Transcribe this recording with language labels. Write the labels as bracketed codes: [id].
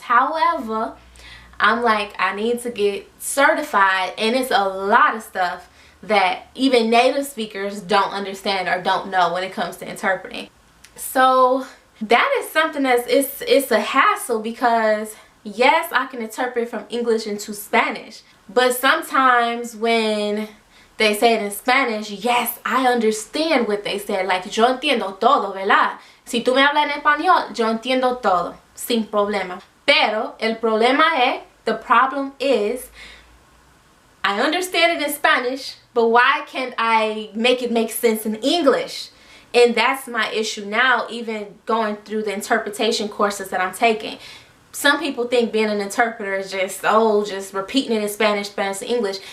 [en] However, I'm like, I need to get certified, and it's a lot of stuff that even native speakers don't understand or don't know when it comes to interpreting. So that is something that's it's a hassle because yes, I can interpret from English into Spanish, but sometimes when they say it in Spanish, yes, I understand what they said. [es] Like, yo entiendo todo, ¿verdad? Si tú me hablas en español, yo entiendo todo sin problema. Pero el problema es, [en] the problem is, I understand it in Spanish, but why can't I make it make sense in English? And that's my issue now, even going through the interpretation courses that I'm taking. Some people think being an interpreter is just, oh, just repeating it in Spanish, Spanish to English.